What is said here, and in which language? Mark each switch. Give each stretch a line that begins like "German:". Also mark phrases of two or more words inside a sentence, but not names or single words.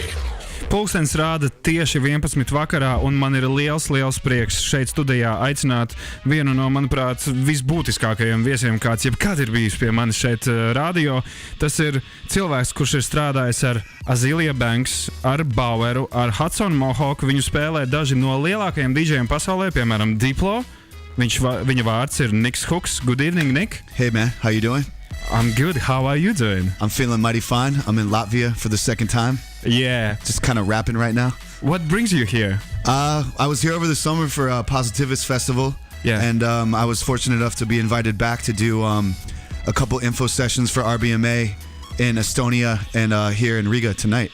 Latvian: Pulkstenis rāda tieši 11 vakarā, un man ir liels prieks šeit studijā aicināt vienu no, manuprāt, visbūtiskākajiem viesiem, kāds jebkad ir bijis pie manis šeit radio. Tas ir cilvēks, kurš ir strādājis ar Azealia Banks, ar Baueru, ar Hudson Mohawk. Viņu spēlē daži no lielākajiem DJiem pasaulē, piemēram, Diplo. Viņa vārds ir Niks Hooks.
English: Good evening, Nick. Hey, man. How you doing? I'm good. How are you doing? I'm feeling mighty fine. I'm in Latvia for the second time. Yeah. Just kind of rapping right now. What brings you here? I was here over the summer for a Positivist Festival. Yeah. And I was fortunate enough to be invited back to do a couple info sessions for RBMA in Estonia and here in Riga tonight.